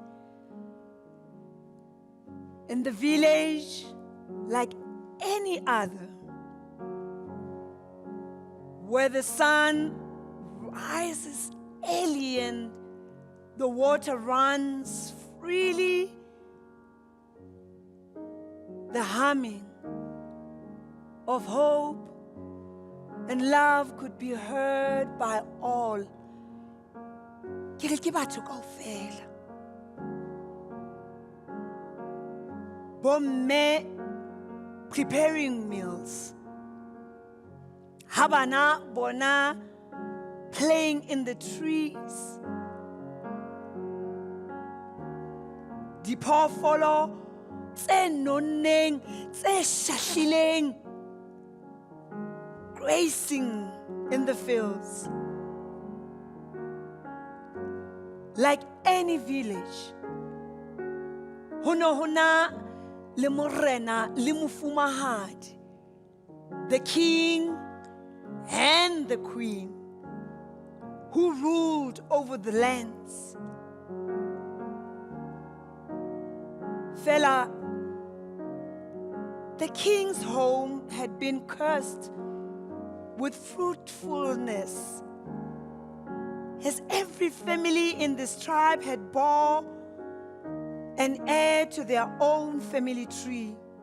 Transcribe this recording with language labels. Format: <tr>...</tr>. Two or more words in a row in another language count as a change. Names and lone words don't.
<en>In the village, like any other, where the sun rises early and the water runs freely, the humming of hope and love could be heard by all.</en> <st>Ke re ke batho kaofela.</st> <en>Bomme preparing meals.</en> <st>Ha bana bona</st> <en>playing in the trees.</en> <st>Diphoofolo tse nonneng, tse shahlileng,</st> <en>grazing in the fields. Like any village,</en> <st>hona le morena le mofumahadi,</st> <en>the king and the queen who ruled over the lands. Fela, the king's home had been cursed with fruitfulness, as every family in this tribe had bore an heir to their own family tree.</en>